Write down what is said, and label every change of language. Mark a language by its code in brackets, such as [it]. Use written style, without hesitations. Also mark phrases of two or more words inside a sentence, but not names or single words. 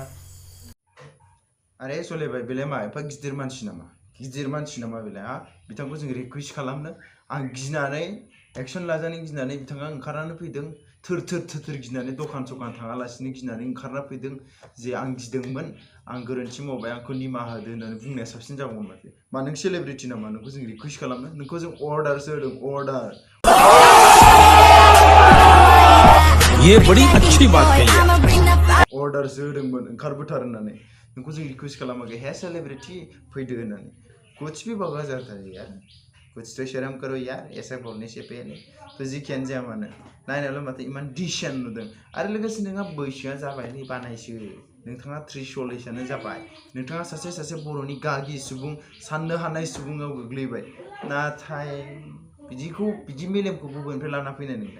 [brx] आरे सलेबाय बेलाय मा एफा गिदिर मानसि नामा बेलाय बिथांखौ जों रिकुवेस्ट खालामनो आं गिनानै एक्सन लाजानो गिनानै बिथाङा ओंखारनानै फैदों। थोर गिनानै दखान थाङालासिनो गिनानै ओंखारना फैदों जे आं गिदोंमोन, आं गोरोन्थि मावबाय, आंखौ निमाहा होदो होननानै बुंनाया साबसिन जागौमोन माथो। मा नों सेलेब्रिटि नामा नोंखौ जों रिकुवेस्ट खालामनो? नोंखौ जों अर्डारसो होदों, अर्डार। [hi] ये बड़ी अच्छी बात कही है। [brx] अर्डारसो होदोंमोन ओंखारबोथार होननानै। नोंखौ जों रिकुवेस्ट खालामाखै हे सेलेब्रिटि फैदो होननानै। [hi] कुछ भी बकवास जाता है यार, कुछ तो शर्म करो यार ऐसा बोलने से पहले। [brx] तो जिखियानो जाया मानो नायनायावल' माथो इमान डिसेन्ट नुदों। आरो लोगोसे नोंहा बैसोआ जाबायलै बानायसो, नोंथाङा 30-40 जाबाय, नोंथाङा सासे बर'नि गागि सुबुं, साननो हानाय सुबुङाव गोग्लैबाय। नाथाय बिदि मेलेमखौ बबेनिफ्राय लाना फैनाय नोंलाय?